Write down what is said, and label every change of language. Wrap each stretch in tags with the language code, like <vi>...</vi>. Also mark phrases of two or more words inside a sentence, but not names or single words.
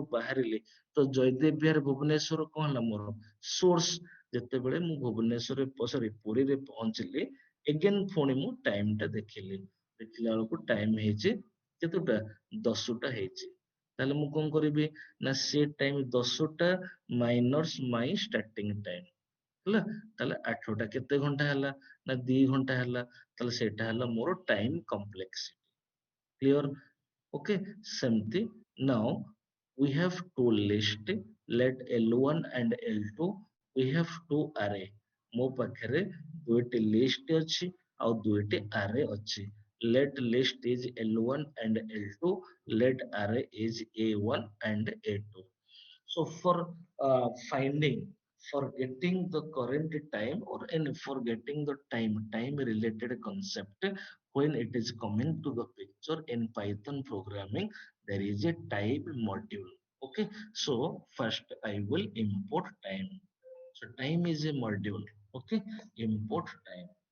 <or>ବାହାରିଲି ତ ଜୟଦେବ ବିହାର ଭୁବନେଶ୍ୱର କଣ ହେଲା ମୋର ସୋର୍ସ ଯେତେବେଳେ ମୁଁ ଭୁବନେଶ୍ୱରରେ ସରି ପୁରୀରେ ପହଞ୍ଚିଲି ଏଗେନ ପୁଣି ମୁଁ ଟାଇମ ଟା ଦେଖିଲି ଦେଖିଲା ବେଳକୁ ଟାଇମ ହେଇଛି କେତେଟା 10ଟା ହେଇଛି ତାହେଲେ ମୁଁ କଣ କରିବି ନା ସେ ଟାଇମ 10ଟା</or> <en>minus my starting time</en> <or>ହେଲା ତାହେଲେ 8ଟା କେତେ ଘଣ୍ଟା ହେଲା ନା 2 ଘଣ୍ଟା ହେଲା ତାହେଲେ ସେଇଟା ହେଲା ମୋର</or> <en>time complexity clear okay</en> <or>ସେମିତି now</or> <en>we have two list let L1 and L2 we have two array</en> <or>ମୋ ପାଖରେ ଦୁଇଟି list ଅଛି ଆଉ ଦୁଇଟି</or> <en>array ଅଛି let list is L1 and L2 let array is A1 and A2 so finding for getting the current time or in for getting the time related concept when it is coming to the picture in Python programming there is a time module okay so first I will import time so time is a module okay import time</en>